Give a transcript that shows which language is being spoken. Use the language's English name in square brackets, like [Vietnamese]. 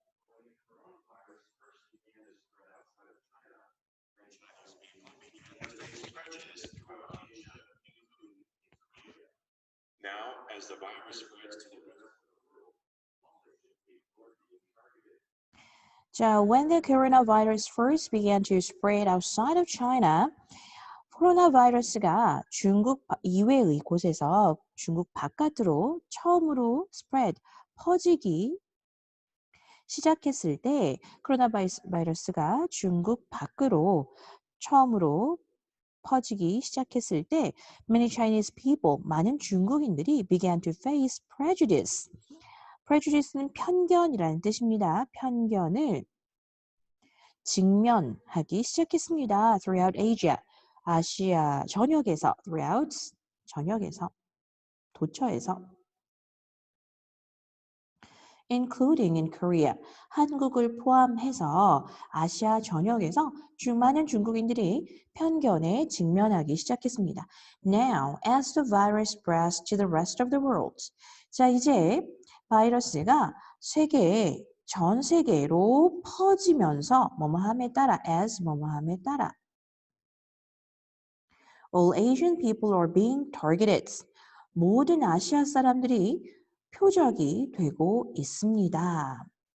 [English] When the coronavirus first began to spread outside of China, and Chinese people began to face prejudice throughout Asia, including in Korea. Now, as the virus spreads to the rest of the world, all Asian people are being targeted. [Korean] 자, [English] when the coronavirus first began to spread outside of China, [Korean] 코로나 바이러스가 중국 이외의 곳에서 중국 바깥으로 처음으로 spread, 퍼지기 시작했을 때 코로나 바이러스가 중국 밖으로 처음으로 퍼지기 시작했을 때 [English] many Chinese people, [Korean] 많은 중국인들이 [English] began to face prejudice. [Korean] prejudice는 편견이라는 뜻입니다. 편견을 직면하기 시작했습니다. [English] throughout Asia. [Korean] 아시아 전역에서 throughout 전역에서 도처에서 [English] including in Korea [Korean] 한국을 포함해서 아시아 전역에서 많은 중국인들이 편견에 직면하기 시작했습니다. [English] Now, as the virus spreads to the rest of the world. [Korean] 자, 이제 바이러스가 전 세계로 퍼지면서 뭐뭐함에 따라 as 뭐뭐함에 따라 [English] all Asian people are being targeted. [Korean] 모든 아시아 사람들이 표적이 되고 있습니다.